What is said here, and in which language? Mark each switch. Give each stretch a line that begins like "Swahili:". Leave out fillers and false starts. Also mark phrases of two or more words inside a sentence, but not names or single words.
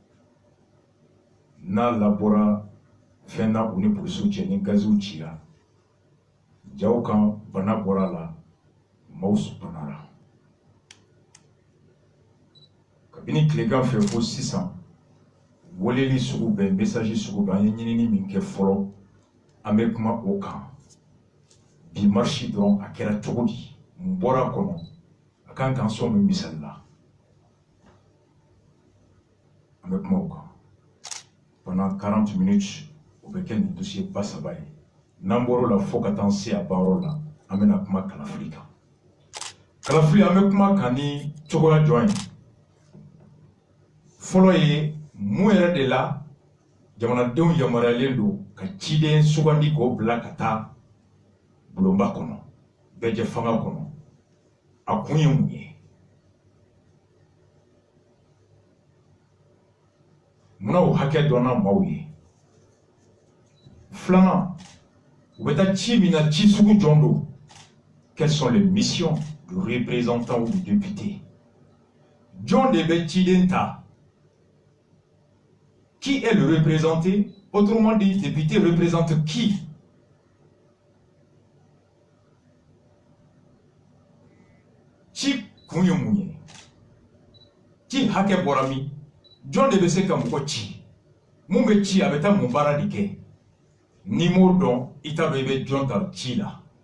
Bambara: n'a labɔra fɛn na u ni polisiw cɛ ni gaziw cira jaw kan bana bɔra la maaw banara kabini tilegan fɛ fo sisan weleli sugu bɛɛ message sugu bɛɛ an ye ɲinini min kɛ fɔlɔ an bɛ kuma o kan bi marche dɔrɔn a kɛra cogo di mun bɔra a kɔnɔ a kan k'an sɔn min misali la an bɛ kuma o kan
French: pendant 40 minutes
Bambara: o bɛ kɛ nin dossier ba saba ye n'an bɔr'o la fo ka taa se a banyɔrɔ la an bɛna kuma kalafili kan kalafili an bɛ kuma kan ni cogoya jɔn ye fɔlɔ ye mun yɛrɛ de la jamanadenw yamaruyalen don ka ciden sugandi k'o bila ka taa bulonba kɔnɔ bɛɛjɛ fanga kɔnɔ a kun ye mun ye munna o hakɛ dɔnna maaw ye filanan u bɛ taa ci min na ci sugu jɔn don
French: quelles sont les missions du représentant ou du député
Bambara: jɔn de bɛ ciden ta
French: qui est le représenté? Autrement dit, le député représente qui?
Bambara: Ci kun ye mun ye? Ci hakɛ bɔra min? Jɔn de bɛ se ka mɔgɔ ci? Mun bɛ ci a bɛ taa mun baara de kɛ? N'i m'o dɔn, i t'a dɔn i bɛ jɔn ta ci la.